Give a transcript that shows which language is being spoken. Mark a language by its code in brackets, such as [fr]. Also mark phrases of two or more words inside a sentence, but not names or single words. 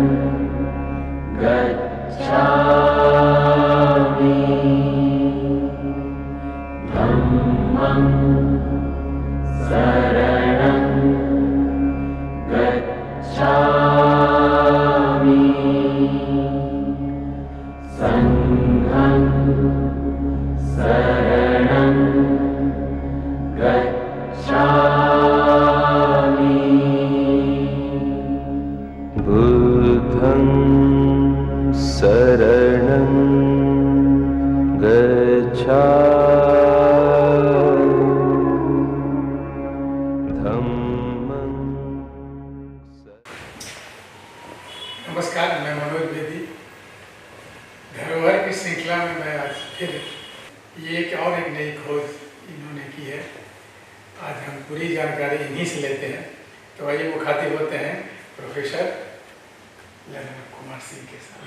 [pi] गच्छामि धम्मं शरणं गच्छामि संघं शरणं गच्छामि बुद्धं शरणं गच्छामि धम्मं [hi] नमस्कार, मैं मनोज बेदी। धरोहर की श्रृंखला में मैं आज फिर ये और एक नई खोज इन्होंने की है। आज हम पूरी जानकारी इन्हीं से लेते हैं। तो आइए मुखातिब होते हैं प्रोफेसर ललन कुमार सिंह के साथ।